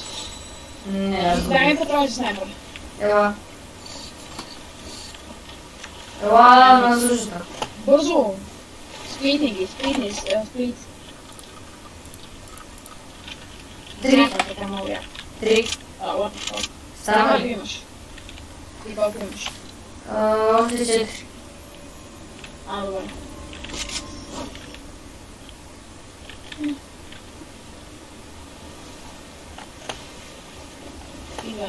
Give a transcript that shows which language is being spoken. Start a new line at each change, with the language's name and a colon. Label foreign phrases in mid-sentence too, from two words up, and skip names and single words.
Bulgarian: Не, аз го Дай ми патрони за снайпер. Ела. Ела на служата. Бързо! Сплитни ги, сплит. Три. Така много яко. Три.
English: What the fuck?
Bulgarian: Става Колко ли? имаш? И колко имаш? Още 4. Добре. И бе.